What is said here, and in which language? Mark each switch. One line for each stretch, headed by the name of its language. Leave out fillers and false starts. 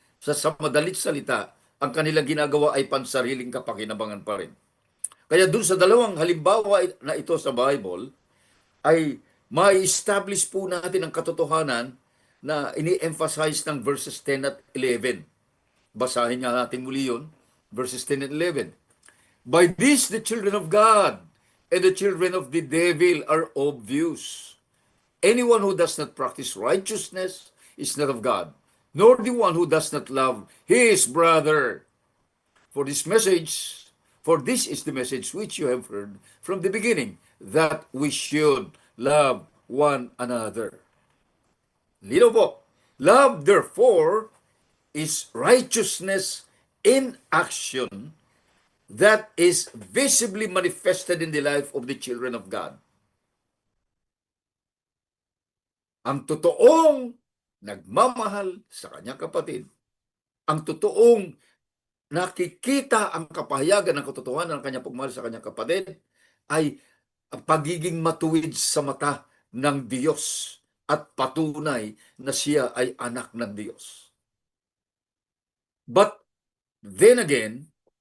Filipino: Sa madalit salita, ang kanilang ginagawa ay pansariling kapakinabangan pa rin. Kaya dun sa dalawang halimbawa na ito sa Bible, ay ma-establish po natin ang katotohanan na ini-emphasize ng verses 10 at 11. Basahin nga natin muli yun,
English: verses 10 and 11. By this, the children of God and the children of the devil are obvious. Anyone who does not practice righteousness is not of God, nor the one who does not love his brother. For this message, for this is the message which you have heard from the beginning, that we should love one another. Lino po. Love, therefore, is righteousness in action that is visibly manifested in the life of the children of God.
Filipino: Ang totoong nagmamahal sa kanyang kapatid, ang totoong nakikita ang kapahayagan ng katotohanan ng kanyang pagmamahal sa kanyang kapatid, ay ang pagiging matuwid sa mata ng Diyos at patunay na siya ay anak ng Diyos.
English: But then again,